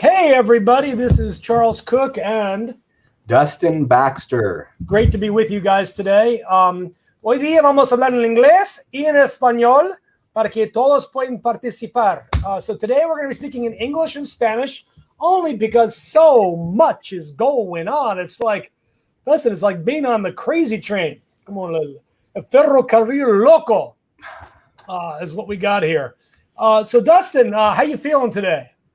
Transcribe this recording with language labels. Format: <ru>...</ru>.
<en>Hey, everybody, this is Charles Kuck and Dustin Baxter. Great to be with you guys today.</en> <es>Hoy día vamos a hablar en inglés y en español para que todos puedan participar.</es> <en>So today we're going to be speaking in English and Spanish only because so much is going on. It's like, listen, it's like being on the crazy train. Come on,</en> <es>el ferrocarril loco</es> <en>is what we got here. So Dustin, how you feeling today?</en>